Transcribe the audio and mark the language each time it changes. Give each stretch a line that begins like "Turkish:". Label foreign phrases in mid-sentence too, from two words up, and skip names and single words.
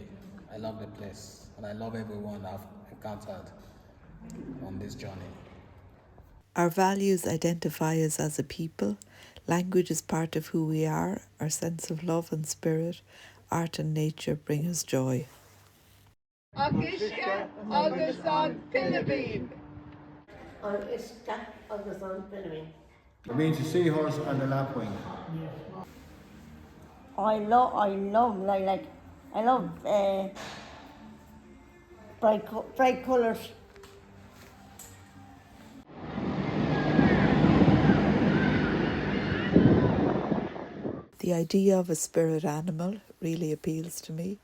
English: I love the place, and I love everyone I've encountered on this journey. Our values identify us as a people. Language is part of who we are. Our sense of love and spirit, art and nature bring us joy.
Irish: Agus agus an Pilibín. Agus agus an Pilibín.
English: It means the seahorse and the lapwing. I love bright colours. The The idea of a spirit animal really appeals to me.